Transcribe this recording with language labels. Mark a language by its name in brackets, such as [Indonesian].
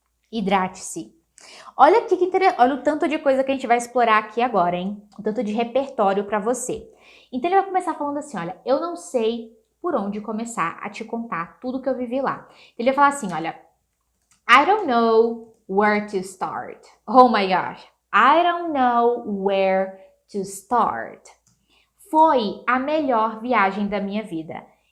[Portuguese] Hidrate-se. Olha aqui que interessante, olha o tanto de coisa que a gente vai explorar aqui agora, hein? O tanto de repertório para você. Então ele vai começar falando assim, olha, eu não sei por onde começar a te contar tudo que eu vivi lá. Ele vai falar assim, olha, [English] I don't know where to start. Oh my gosh, I don't know where to start. [Portuguese] Foi a melhor viagem da minha vida.